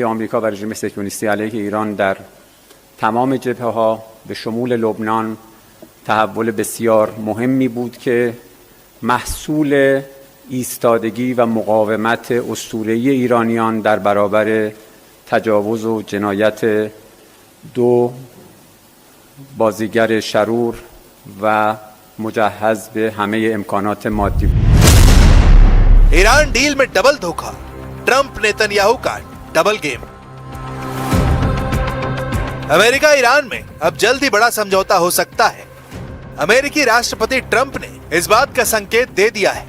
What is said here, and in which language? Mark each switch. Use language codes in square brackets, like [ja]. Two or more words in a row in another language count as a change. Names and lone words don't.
[fa] آمریکا و رژیم صهیونیستی علیه ایران در تمام جبهه‌ها به شمول لبنان تحول بسیار مهمی بود که محصول ایستادگی و مقاومت اسطوره‌ای ایرانیان در برابر تجاوز و جنایت دو بازیگر شرور و مجهز به همه امکانات مادی بود. [hi] ईरान डील में डबल धोखा, ट्रंप नेतन्याहू का डबल गेम। अमेरिका ईरान में अब जल्द ही बड़ा समझौता हो सकता है। अमेरिकी राष्ट्रपति ट्रंप ने इस बात का संकेत दे दिया है।